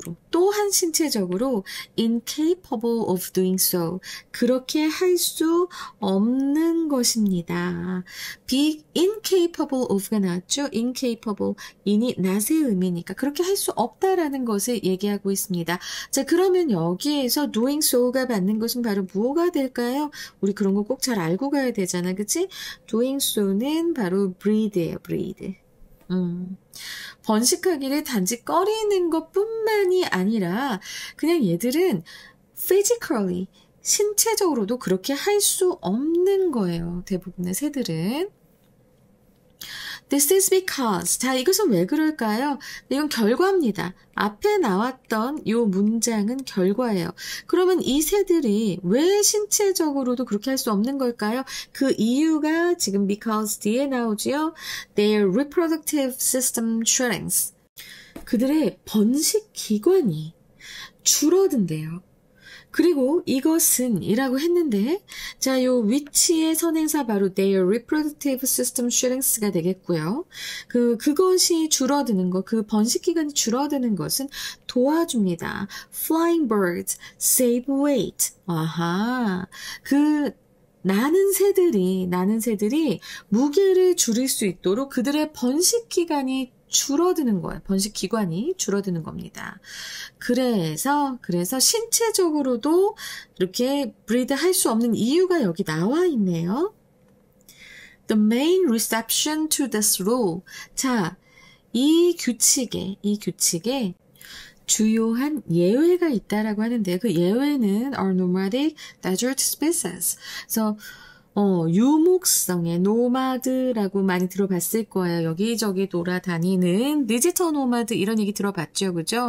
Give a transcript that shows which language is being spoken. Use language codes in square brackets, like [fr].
[ko] 또한 신체적으로 [en] incapable of doing so. [ko] 그렇게 할 수 없는 것입니다. be incapable of가 나왔죠? incapable, in이 not의 의미니까 그렇게 할 수 없다라는 것을 얘기하고 있습니다. 자, 그러면 여기에서 doing so가 받는 것은 바로 뭐가 될까요? 우리 그런 거 꼭 잘 알고 가야 되잖아, 그치? doing so는 바로 breathe예요, breathe. 번식하기를 단지 꺼리는 것뿐만이 아니라 그냥 얘들은 physically, 신체적으로도 그렇게 할 수 없는 거예요. 대부분의 새들은. [en] This is because. [ko] 자, 이것은 왜 그럴까요? 이건 결과입니다. 앞에 나왔던 이 문장은 결과예요. 그러면 이 새들이 왜 신체적으로도 그렇게 할 수 없는 걸까요? 그 이유가 지금 because 뒤에 나오지요. [en] Their reproductive system shrinks. [ko] 그들의 번식 기관이 줄어든대요. 그리고 이것은 이라고 했는데, 자, 요 위치의 선행사 바로 their reproductive system shrinks가 되겠고요. 그것이 줄어드는 것, 그 번식 기간이 줄어드는 것은 도와줍니다. [en] Flying birds save weight. [ko] 아하. 나는 새들이 무게를 줄일 수 있도록 그들의 번식 기간이 줄어드는 거예요. 번식 기관이 줄어드는 겁니다. 그래서 신체적으로도 이렇게 브리드 할 수 없는 이유가 여기 나와 있네요. [en] The main exception to this rule. [ko] 자, 이 규칙에 주요한 예외가 있다라고 하는데 그 예외는 [en] are nomadic desert species. [ko] 그래서 유목성의 노마드라고 많이 들어봤을 거예요. 여기저기 돌아다니는 디지털 노마드 이런 얘기 들어봤죠. 그죠?